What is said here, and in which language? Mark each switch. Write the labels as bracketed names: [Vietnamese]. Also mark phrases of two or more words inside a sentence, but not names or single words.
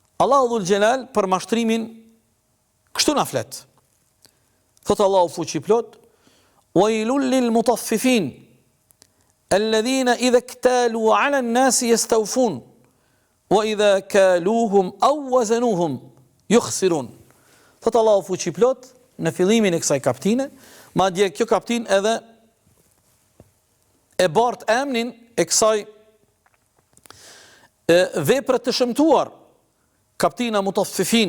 [Albanian] Allahu Dhul Gjelal për mashtrimin kështu na flet. Thot Allahu fuqi plot: [Arabic] "ويل للمطففين الذين إذا اكتالوا على الناس يستوفون وإذا كالوهم أو وزنوهم يخسرون." [Albanian] Thot Allahu fuqi plot në fillimin e kësaj kapitine, madje kjo kapitin edhe e bart emrin e kësaj vepre të shëmtuar, kapitina mutaffifin.